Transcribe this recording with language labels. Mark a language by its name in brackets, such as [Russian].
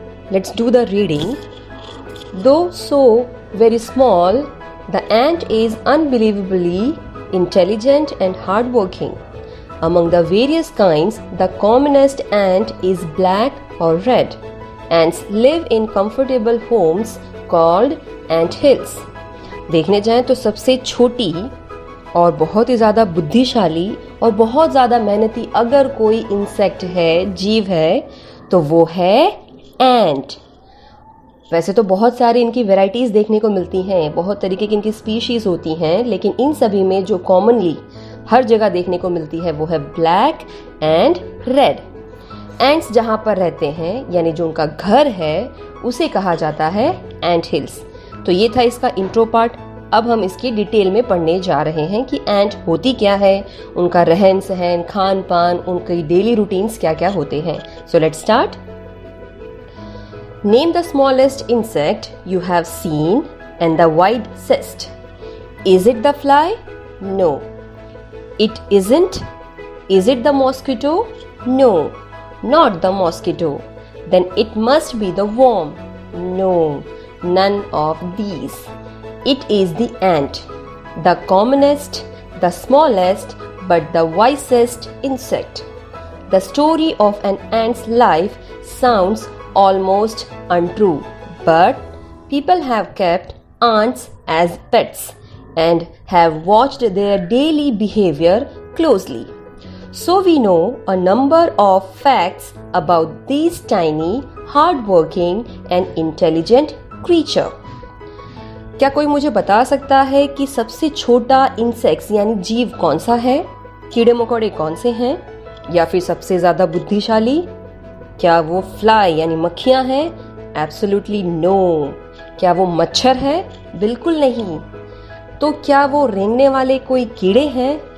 [English] Let's do the reading. Though so very small, the ant is unbelievably intelligent and hardworking. Among the various kinds, the commonest ant is black or red. Ants live in comfortable homes called ant hills. [Hindi] देखने जाएं तो सबसे छोटी और बहुत ही ज़्यादा बुद्धिशाली और बहुत ज़्यादा मेहनती अगर कोई इंसेक्ट है, जीव है, तो वो है एंट. वैसे तो बहुत सारी इनकी वैरायटीज़ देखने को मिलती हैं, बहुत तरीके की इनकी स्पीशीज़ होती हैं, लेकिन इन सभी में जो कॉमनली हर जगह देखने को मिलती है वो है ब्लैक एंड रेड. एंट्स जहाँ पर रहते हैं यानी जो उनका घर है उसे कहा जाता है एंट हिल्स. तो ये था इसका इंट्रो पार्ट. अब हम इसकी डिटेल में पढ़ने जा रहे हैं कि एंट होती क्या है, उनका रहन सहन, खान पान, उनकी डेली रूटीन्स क्या क्या होते हैं. [English] So let's start. Name the smallest insect you have seen and the widest. Is it the fly? No. It isn't. Is it the mosquito? No, not the mosquito. Then it must be the worm. No, none of these. It is the ant, the commonest, the smallest, but the wisest insect. The story of an ant's life sounds almost untrue, but people have kept ants as pets and have watched their daily behavior closely. So we know a number of facts about these tiny, hardworking and intelligent creature. [Hindi] क्या कोई मुझे बता सकता है कि सबसे छोटा insects यानी जीव कौन सा है? कीड़े मकोड़े कौन से हैं? या फिर सबसे ज़्यादा बुद्धिशाली? क्या वो फ्लाई यानी मक्खियाँ हैं? [English] Absolutely no. [Hindi] क्या वो मच्छर है? बिल्कुल नहीं. तो क्या वो रेंगने वाले कोई कीड़े हैं?